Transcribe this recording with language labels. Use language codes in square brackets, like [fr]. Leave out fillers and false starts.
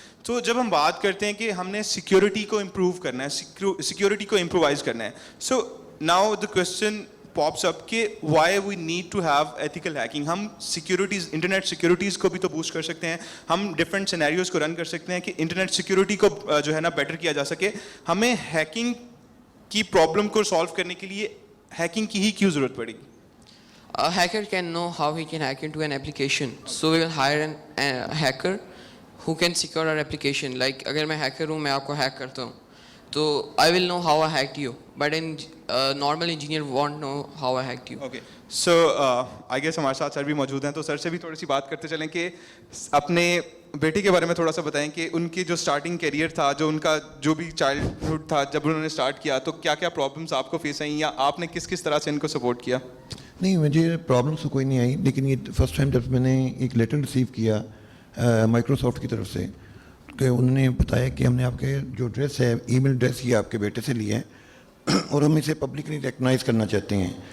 [ur] تو جب ہم بات کرتے ہیں کہ ہم نے سیکیورٹی کو امپروو کرنا ہے, سیکیورٹی کو امپرووائز کرنا ہے, [en] so now the question pops up [ur] کہ [en] Why we need to have ethical hacking. [ur] ہم سیکیورٹیز, انٹرنیٹ سیکیورٹیز کو بھی تو بوسٹ کر سکتے ہیں, ہم ڈفرینٹ سینیریوز کو رن کر سکتے ہیں کہ انٹرنیٹ سیکیورٹی کو جو ہے نا بیٹر کیا جا سکے. ہمیں ہیکنگ کی پرابلم کو سالو کرنے کے لیے ہیکنگ کی ہی کیوں ضرورت پڑے گی؟ [en] A hacker can know how he can hack into an application. So we will hire a hacker who can secure our application. Like [ur] اگر میں [en] hacker [ur] ہوں, میں آپ کو [en] hack [ur] کرتا ہوں, تو [en] I will know how I hacked you. But a normal engineer won't know how I hacked you. Okay. So I guess [ur] ہمارے ساتھ سر بھی موجود ہیں, تو سر سے بھی تھوڑی سی بات کرتے چلیں کہ اپنے بیٹے کے بارے میں تھوڑا سا بتائیں کہ ان کی جو اسٹارٹنگ کیریئر تھا, جو ان کا جو بھی چائلڈہڈ تھا جب انہوں نے اسٹارٹ کیا, تو کیا کیا پرابلمس آپ کو فیس آئیں یا آپ نے کس کس طرح سے ان کو سپورٹ کیا؟ نہیں, مجھے پرابلمس تو کوئی نہیں آئی, لیکن یہ فرسٹ ٹائم جب میں نے ایک لیٹر ریسیو کیا مائکروسافٹ کی طرف سے کہ انہوں نے بتایا کہ ہم نے آپ کے جو ایڈریس ہے, ای میل ایڈریس یہ آپ کے بیٹے سے لیا ہے اور ہم اسے پبلکلی ریکگنائز کرنا چاہتے ہیں.